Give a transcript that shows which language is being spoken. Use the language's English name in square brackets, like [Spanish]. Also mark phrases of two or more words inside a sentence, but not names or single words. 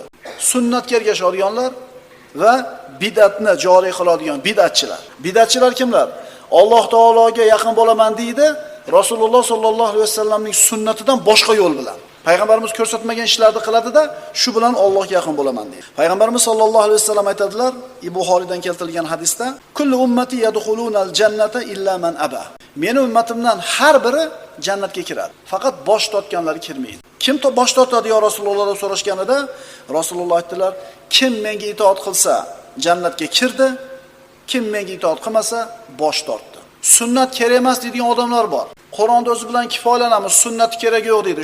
[Uzbek] Sunnatga ergashadiganlar va bid'atni joriy qiladigan bid'atchilar. Bid'atchilar kimlar? Alloh taologa yaqin bo'laman deydi, Rasululloh sollallohu alayhi vasallamning sunnatidan boshqa yo'l bilan. Payg'ambarimiz ko'rsatmagan ishlarni qiladi-da, shu bilan Allohga yaqin bo'laman deydi. Payg'ambarimiz sollallohu alayhi vasallam aytadilar, Buxoriydan keltirilgan hadisda, [Arabic] "كل أمتي يدخلون الجنة إلا من أبى." [Uzbek] Meni ummatimdan har biri jannatga kiradi, faqat bosh tortganlari kirmaydi. Kim bosh tortadi yo Rasululloh deb so'rashganida, Rasululloh aytdilar, kim menga itoat qilsa jannatga kirdi, kim menga itoat qilmasa bosh tortdi. Sunnat kerak emas deydigan odamlar bor. Qur'onda o'zi bilan kifoyalanamiz, sunnat kerak yo'q deydi.